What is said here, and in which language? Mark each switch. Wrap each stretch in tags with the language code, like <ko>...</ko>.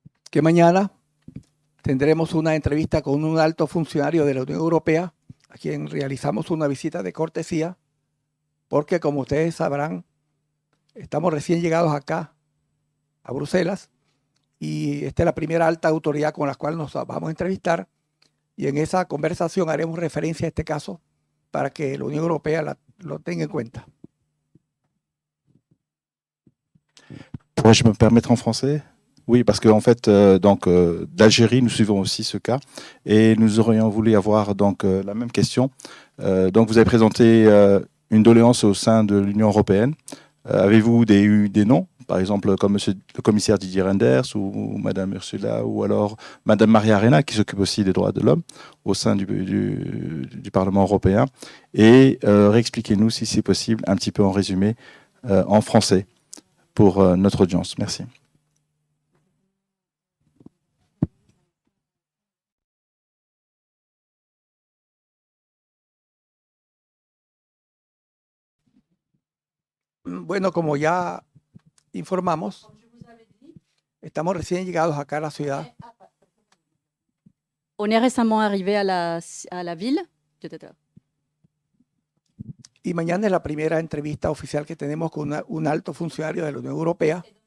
<es>Que mañana tendremos una entrevista con un alto funcionario de la Unión Europea, a quien realizamos una visita de cortesía, porque como ustedes sabrán, estamos recién llegados acá, a Bruselas, y esta es la primera alta autoridad con la cual nos vamos a entrevistar, y en esa conversación haremos referencia a este caso para que la Unión Europea lo tenga en cuenta.</es> <fr>Pourrais-je me permettre en français? Oui, parce qu'en fait, d'Algérie, nous suivons aussi ce cas et nous aurions voulu avoir donc la même question. Donc, vous avez présenté une doléance au sein de l'Union européenne. Avez-vous eu des noms, par exemple comme monsieur le commissaire Didier Reynders ou Madame Ursula ou alors Madame Maria Arena qui s'occupe aussi des droits de l'homme au sein du Parlement européen? Et réexpliquez-nous si c'est possible, un petit peu en résumé, en français pour notre audience. Merci.</fr> <es>Bueno, como ya informamos, estamos recién llegados acá a la ciudad.</es> <fr>On est récemment arrivé à la ville.</fr> <es>Y mañana es la primera entrevista oficial que tenemos con un alto funcionario de la Unión Europea.</es>